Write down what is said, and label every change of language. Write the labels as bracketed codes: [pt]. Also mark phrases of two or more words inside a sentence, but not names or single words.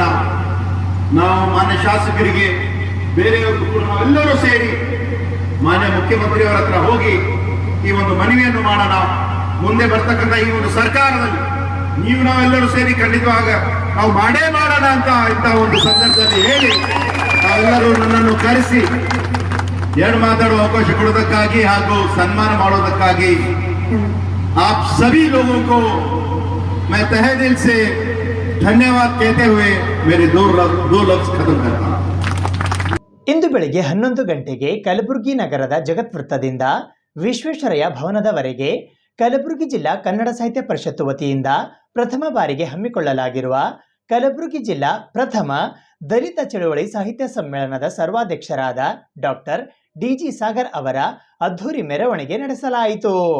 [kn] ನಾವು ಮಾನ್ಯ ಶಾಸಕರಿಗೆ, ಬೇರೆಯವರು ಕೂಡ ನಾವೆಲ್ಲರೂ ಸೇರಿ ಮಾನ್ಯ ಮುಖ್ಯಮಂತ್ರಿಯವರ ಹತ್ರ ಹೋಗಿ ಈ ಒಂದು ಮನವಿಯನ್ನು ಮಾಡೋಣ. ಮುಂದೆ ಬರ್ತಕ್ಕಂಥ ಈ ಒಂದು ಸರ್ಕಾರದಲ್ಲಿ ನಾವೆಲ್ಲರೂ ಸೇರಿ ಖಂಡಿತವಾಗ ನಾವು ಮಾಡೇ ಮಾಡೋಣ ಅಂತ ಇಂಥ ಒಂದು ಸಂದರ್ಭದಲ್ಲಿ ಹೇಳಿ ನಾವೆಲ್ಲರೂ ನನ್ನನ್ನು ಕರೆಸಿ ಎರಡು ಮಾತಾಡುವ ಅವಕಾಶ ಕೊಡೋದಕ್ಕಾಗಿ ಹಾಗೂ ಸನ್ಮಾನ ಮಾಡೋದಕ್ಕಾಗಿ [hi] आप सभी लोगों को मैं तहे दिल से धन्यवाद कहते हुए मेरे दो लफ्ज खत्म करता हूं. [kn] ಇಂದು ಬೆಳಿಗ್ಗೆ 11 ಗಂಟೆಗೆ ಕಲಬುರಗಿ ನಗರದ ಜಗತ್ ವೃತ್ತದಿಂದ ವಿಶ್ವೇಶ್ವರಯ್ಯ ಭವನದವರೆಗೆ ಕಲಬುರಗಿ ಜಿಲ್ಲಾ ಕನ್ನಡ ಸಾಹಿತ್ಯ ಪರಿಷತ್ತು ವತಿಯಿಂದ ಪ್ರಥಮ ಬಾರಿಗೆ ಹಮ್ಮಿಕೊಳ್ಳಲಾಗಿರುವ ಕಲಬುರಗಿ ಜಿಲ್ಲಾ ಪ್ರಥಮ ದಲಿತ ಚಳುವಳಿ ಸಾಹಿತ್ಯ ಸಮ್ಮೇಳನದ ಸರ್ವಾಧ್ಯಕ್ಷರಾದ ಡಾಕ್ಟರ್ DG ಸಾಗರ್ ಅವರ ಅದ್ಧೂರಿ ಮೆರವಣಿಗೆ ನಡೆಸಲಾಯಿತು.